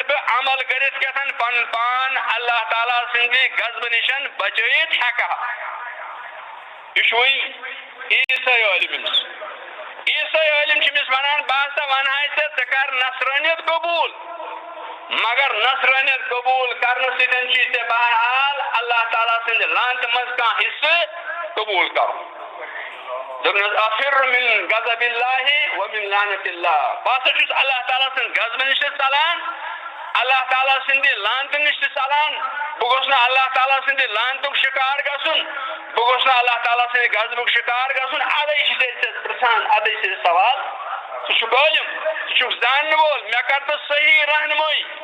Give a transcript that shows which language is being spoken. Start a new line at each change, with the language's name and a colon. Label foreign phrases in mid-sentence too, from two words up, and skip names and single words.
Kashmiri: بہٕ عمل کٔرِتھ کیٛاہتن پنُن پان اللہ تعالیٰ سٕنٛدِ غضبہٕ نِش بچٲیِتھ ہٮ۪کہٕ ہا یہِ چھُ وۄنۍ عیٖسٲے عٲلم أمِس عیٖسٲے عٲلم چھِ أمِس ونان بہٕ ہسا ونہاے ژےٚ کر نصرٲنیت قبوٗل مگر نصرٲنیت قبوٗل کرنہٕ سۭتۍ چھُے ژےٚ بہرحال اللہ تعالیٰ سٕنٛدِ لعنتہٕ منٛز کانٛہہ حصہٕ قبوٗل کرُن دوٚپنس
Arabic: افر من غضب اللہ ومن لعنت اللہ
Kashmiri: بہٕ ہسا چھُس اللہ تعالیٰ سٕنٛدِ غضبہٕ نِش تہِ ژلان اللہ تعالیٰ سٕنٛدِ لعنتہٕ نِش تہِ ژلان بہٕ گوٚژھ نہٕ اللہ تعالیٰ سٕنٛدِ لعنتُک شِکار گژھُن بہٕ گوٚژھ نہٕ اللہ تعالیٰ سٕنٛدِ غضبُک شِکار گژھُن اَدے چھِ ژےٚ پرژھان اَدے چھِ سوال ژٕ چھُکھ عٲلم ژٕ چھُکھ زانن وول مےٚ کر تہٕ صحیح رہنمٲیی